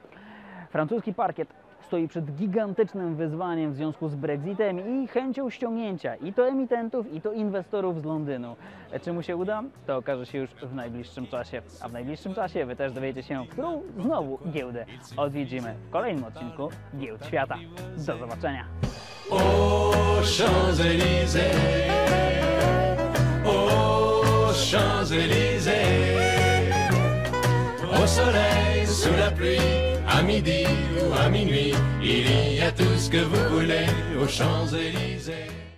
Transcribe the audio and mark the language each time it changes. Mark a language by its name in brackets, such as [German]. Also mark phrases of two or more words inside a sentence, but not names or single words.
[Polish] Francuski parkiet stoi przed gigantycznym wyzwaniem w związku z Brexitem i chęcią ściągnięcia i to emitentów, i to inwestorów z Londynu. Czy mu się uda? To okaże się już w najbliższym czasie. A w najbliższym czasie Wy też dowiecie się, którą znowu giełdę odwiedzimy w kolejnym odcinku Giełd Świata. Do zobaczenia! [French] Aux Champs-Élysées, aux Champs-Élysées, au soleil, sous la pluie, à midi ou à minuit, il y a tout ce que vous voulez aux Champs-Élysées.